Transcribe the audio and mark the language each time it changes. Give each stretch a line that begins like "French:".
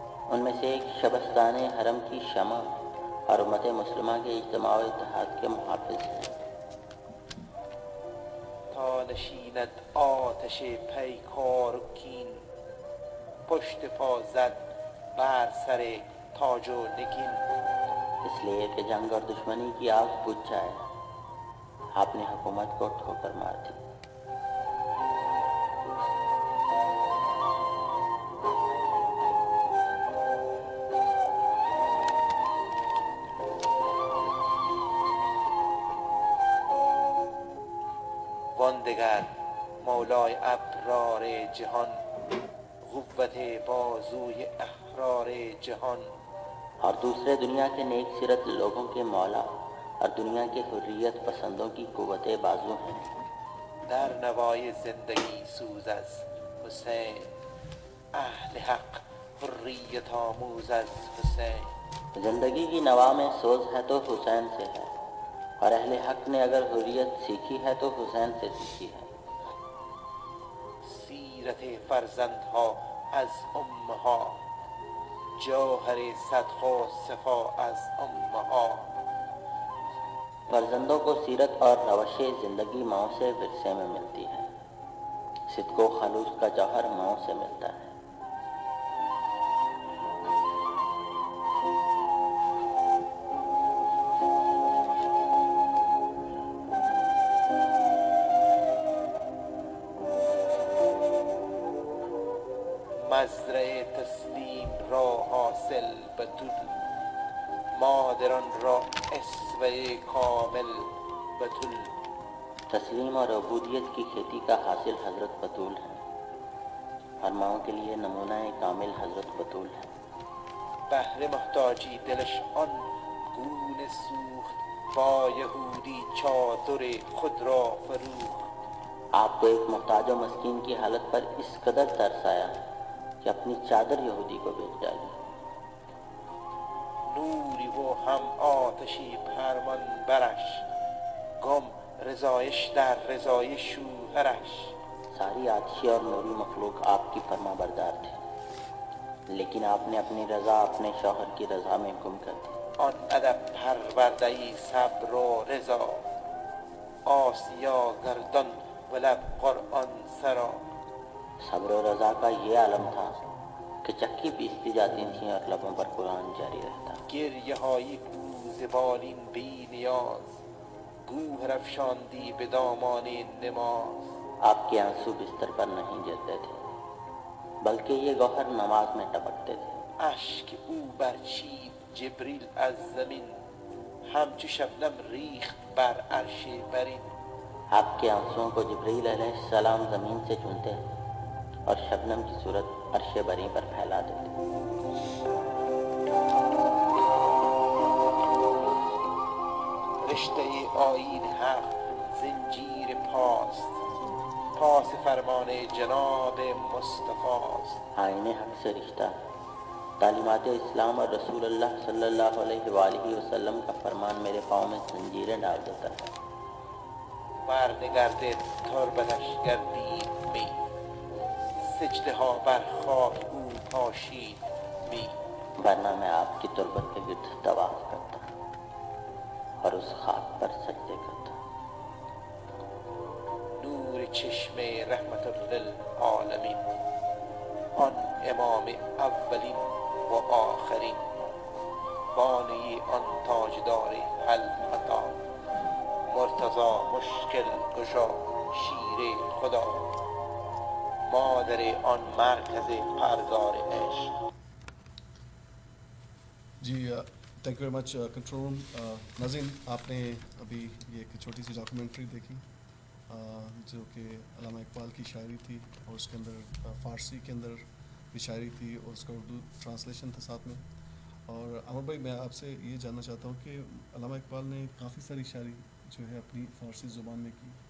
Urdu: ان میں سے ایک شبستان حرم کی شمع اور امت مسلمہ کے اجتماع و اتحاد کے محافظ ہیں.
Persian: تا نشیند آتش پیکار و کین، پشت پا زد بر سر تاج و نگین.
Urdu: اس لیے کہ جنگ اور دشمنی کی آگ بجھ جائے، آپ نے حکومت کو ٹھوکر مار دی.
Persian: واندگر مولای ابرار جهان، قوت بازوی احرار جهان.
Urdu: اور دوسرے دنیا کے نیک سیرت لوگوں کے مولا اور دنیا کے حریت پسندوں کی قوت بازو ہیں.
Persian: در نوای زندگی سوز از حسین، اهل حق حریت آموز از حسین.
Urdu: زندگی کی نوا میں سوز ہے تو حسین سے ہے، اور اہل حق نے اگر حریت سیکھی ہے تو حسین سے سیکھی ہے.
Persian: سیرت فرزندها از امها، جوهر صدقه و صفا از امها.
Urdu: فرزندوں کو سیرت اور روش زندگی ماؤں سے ورثے میں ملتی ہے، صدق و خلوص کا جوہر ماؤں سے ملتا ہے.
Persian: مزرعه تسلیم را حاصل بتول، مادران را اسوه کامل بتول.
Urdu: تسلیم اور عبودیت کی کھیتی کا حاصل حضرت بطول ہے، اور ماؤں کے لیے نمونہ کامل حضرت بطول ہے.
Persian: بهر محتاجی دلش آن گونه سوخت، با یهودی چادر خود را فروخت.
Urdu: آپ کو ایک محتاج و مسکین کی حالت پر اس قدر ترس آیا کہ اپنی چادر یہودی کو بیچ ڈالی.
Persian: نوری و هم آتشی فرمان برش گم رضایش در رضای شوهرش.
Urdu: ساری آتشی اور نوری مخلوق آپ کی فرما بردار تھے، لیکن آپ نے اپنی رضا اپنے شوہر کی رضا میں گم کر دی.
Persian: آن ادب پرورده‌ای صبر و رضا آسیا گردان و لب قرآن سرا.
Urdu: صبر و رضا کا یہ عالم تھا کہ چکی پیستی جاتی تھیں اور لبوں پر قرآن جاری رہتا.
Persian: گریه های کوزه بالین بی نیاز گوهر افشاندی به دامان نماز.
Urdu: آپ کے آنسو بستر پر نہیں گرتے تھے بلکہ یہ گوہر نماز میں ٹپکتے تھے.
Persian: اشک او برچید جبریل از زمین همچو شبنم ریخت بر عرش برین.
Urdu: آپ کے آنسوؤں کو جبریل علیہ السلام زمین سے چنتے اور شبنم کی صورت عرش بری پر پھیلا دیتے.
Persian: رشته آیین حق زنجیر پاست پاس فرمان جناب مصطفیٰست.
Urdu: آئین حق سے رشتہ تعلیمات اسلام اور رسول اللہ صلی اللہ علیہ وآلہ وسلم کا فرمان میرے پاؤں میں زنجیریں ڈال دیتا ہے.
Persian: برنگرد تربتش گردید می سجده ها بر خاک او پاشید می.
Urdu: ورنہ میں آپ کی تربت کے گرد طواف کرتا اور اس خاک پر سجدے کرتا.
Persian: نور چشم رحمت للعالمین آن امام اولین و آخرین بانی آن تاجدار العطا مرتضی مشکل گشا شیر خدا مادر آن مرکز پرگار عشق.
English: جی thank you very much control room.
Urdu: ناظرین آپ نے ابھی یہ ایک چھوٹی سی ڈاکومنٹری دیکھی جو کہ علامہ اقبال کی شاعری تھی اور اس کے اندر فارسی کے اندر بھی شاعری تھی اور اس کا اردو ٹرانسلیشن تھا ساتھ میں. اور عمر بھائی میں آپ سے یہ جاننا چاہتا ہوں کہ علامہ اقبال نے کافی ساری شاعری جو ہے اپنی فارسی زبان میں کی.